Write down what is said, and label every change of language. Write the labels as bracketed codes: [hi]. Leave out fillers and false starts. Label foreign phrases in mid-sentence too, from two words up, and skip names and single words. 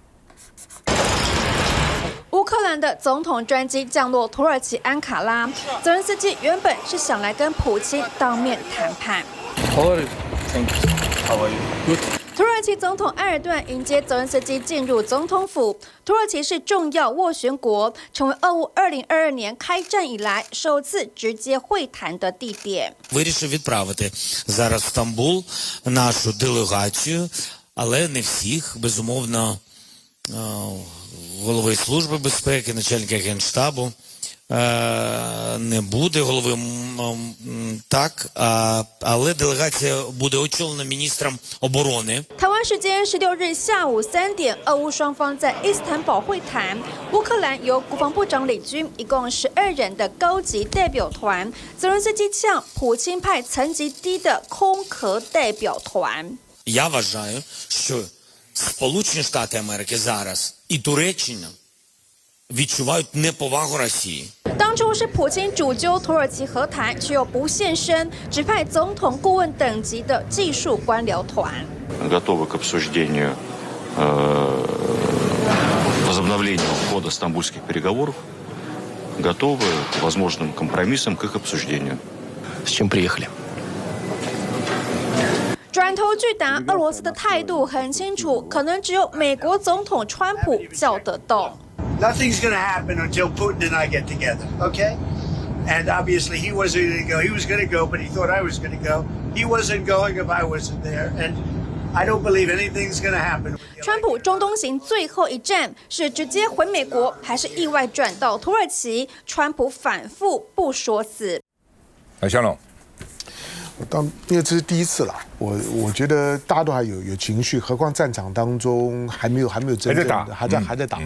[zh] 乌克兰的总统专机降落土耳其安卡拉，泽伦斯基原本是想来跟普京当面谈判。土耳其总统埃尔段迎接泽伦斯基进入总统府。土耳其是重要斡旋国，成为俄乌2022年开战以来首次直接会谈的地点。 [uk] Вирішив відправити зараз в Стамбул нашу делегацію, але не всіх, безумовно, голови служби безпеки, начальника Генштабу, не буде голови так, але делегація буде очолена міністром оборони. [zh] 台湾时间16日下午3点，俄乌双方在伊斯坦堡会谈。乌克兰由国防部长领军，一共12人的高级代表团。泽伦斯基呛普京派层级低的空壳代表团。 [uk] Я вважаю, що Сполучені Штати Америки зараз і Туреччина відчувають неповагу Росії. [zh] 当初是普京主揪土耳其和谈，却又不现身，只派总统顾问等级的技术官僚团。 [ru] Готовы к обсуждению возобновления хода стамбульских переговоров, готовы к возможным компромиссам, к их обсуждению. С чем приехали? [zh] 转头拒答，俄罗斯的态度很清楚，可能只有美国总统川普叫得动。 [en] Nothing's going to happen until Putin and I get together, okay? And obviously he wasn't going to go. He was going to go, but he thought I was going to go. He wasn't going if I wasn't there. And I don't believe anything's going to happen. [zh] 川普中东行最后一站是直接回美国，还是意外转到土耳其？川普反复不说死。来，香龙。因为这是第一次了，我觉得大家都还有情绪，何况战场当中还没有真正的还在打。